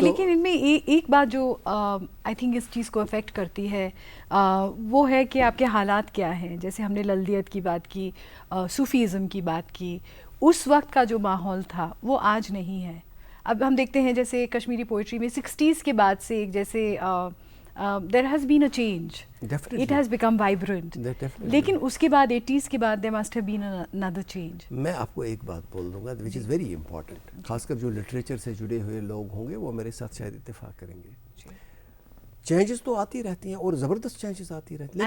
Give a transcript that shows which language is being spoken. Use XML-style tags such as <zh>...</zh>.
<ur>لیکن ان میں ایک بات جو آئی تھنک اس چیز کو افیکٹ کرتی ہے وہ ہے کہ آپ کے حالات کیا ہیں. جیسے ہم نے للدیت کی بات کی, صوفیزم کی بات کی, اس وقت کا جو ماحول تھا وہ آج نہیں ہے. اب ہم دیکھتے ہیں جیسے کشمیری پوئٹری میں 60s کے بعد سے ایک جیسے</ur> <en>there has been a change. Definitely. It has become vibrant.</en> <ur>لیکن اس کے بعد 80s کے بعد</ur> <en>there must have been another change.</en> <ur>میں آپ کو ایک بات بول دوں گا</ur> <en>which is very important.</en> <ur>خاص کر جو لٹریچر سے جڑے ہوئے لوگ ہوں گے وہ میرے ساتھ شاید اتفاق کریں گے. چینجز تو آتی رہتی ہیں اور زبردست چینجز آتی رہتی ہیں.</ur>